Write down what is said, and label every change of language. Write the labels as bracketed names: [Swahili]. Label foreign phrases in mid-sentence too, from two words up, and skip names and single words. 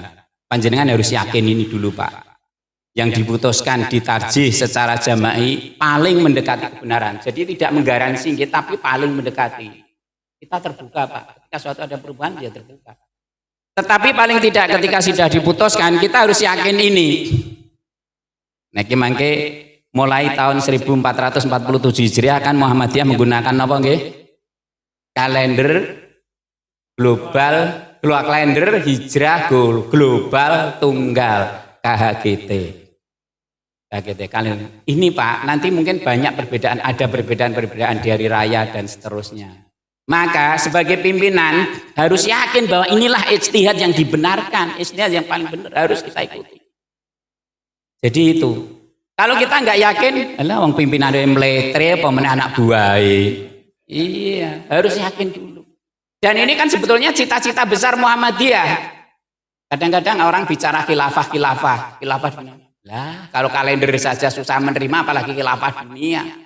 [Indonesian] Panjenengan harus yakin ini dulu Pak. Yang diputuskan ditarjih secara jama'i paling mendekati kebenaran. Jadi tidak menggaransi tapi paling mendekati. Kita terbuka Pak. Ketika suatu ada perubahan dia terbuka. Tetapi paling tidak ketika sudah diputuskan kita harus yakin ini. [Javanese] Niki mangke [Indonesian] mulai tahun 1447 Hijriah kan Muhammadiyah menggunakan apa nggih? Kalender global, kalender hijrah global tunggal KHGT. KHGT kalender. Ini Pak, nanti mungkin banyak perbedaan, ada perbedaan-perbedaan di hari raya dan seterusnya. Maka sebagai pimpinan harus yakin bahwa inilah ijtihad yang dibenarkan, ijtihad yang paling benar harus kita ikuti. Jadi itu. Kalau kita nggak yakin, alah wong pimpinan yang meletre pemenang anak buah. Iya, harus yakin dulu. Dan ini kan sebetulnya cita-cita besar Muhammadiyah. Kadang-kadang orang bicara khilafah dunia. Lah, kalau kalender saja susah menerima apalagi khilafah dunia.